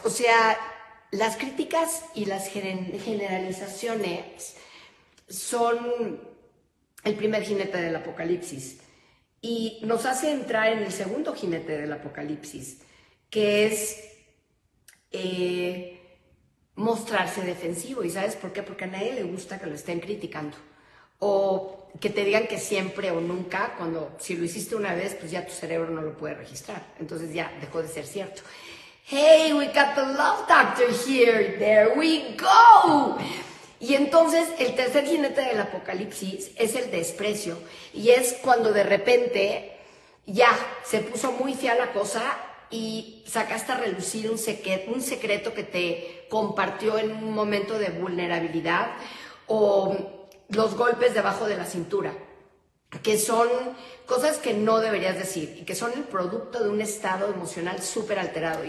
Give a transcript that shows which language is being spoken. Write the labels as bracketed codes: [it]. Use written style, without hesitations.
[es] O sea, las críticas y las generalizaciones son el primer jinete del apocalipsis y nos hace entrar en el segundo jinete del apocalipsis, que es mostrarse defensivo. ¿Y sabes por qué? Porque a nadie le gusta que lo estén criticando o que te digan que siempre o nunca, cuando si lo hiciste una vez, pues ya tu cerebro no lo puede registrar, entonces ya dejó de ser cierto. [en] Hey, we got the love doctor here, there we go. [es] Y entonces el tercer jinete del apocalipsis es el desprecio, y es cuando de repente ya se puso muy fea la cosa y sacaste a relucir un secreto que te compartió en un momento de vulnerabilidad, o los golpes debajo de la cintura, que son cosas que no deberías decir y que son el producto de un estado emocional súper alterado.